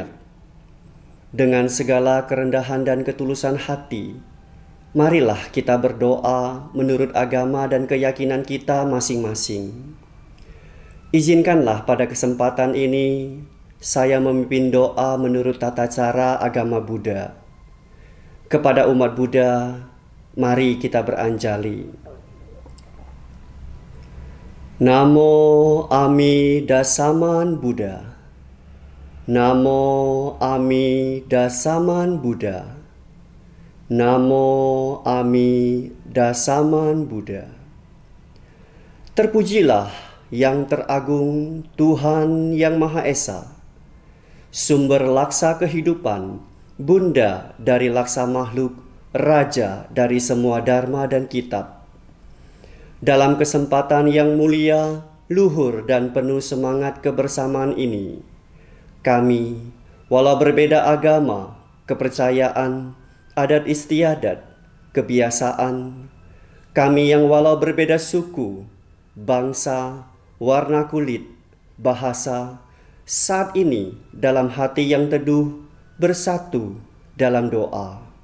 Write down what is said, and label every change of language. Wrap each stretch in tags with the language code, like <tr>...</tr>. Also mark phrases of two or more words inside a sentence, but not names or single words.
<id>Dengan segala kerendahan dan ketulusan hati, marilah kita berdoa menurut agama dan keyakinan kita masing-masing. Izinkanlah pada kesempatan ini, saya memimpin doa menurut tata cara agama Buddha. Kepada umat Buddha, mari kita beranjali.</id> <sa>Namo Amida Saman Buddha. Namo Amida Saman Buddha. Namo Amida Saman Buddha.</sa> <id>Terpujilah yang teragung Tuhan yang Maha Esa, sumber laksa kehidupan, bunda dari laksa makhluk, raja dari semua dharma dan kitab. Dalam kesempatan yang mulia, luhur dan penuh semangat kebersamaan ini, kami, walau berbeda agama, kepercayaan, adat istiadat, kebiasaan, kami yang walau berbeda suku, bangsa, warna kulit, bahasa, saat ini dalam hati yang teduh bersatu dalam doa.</id>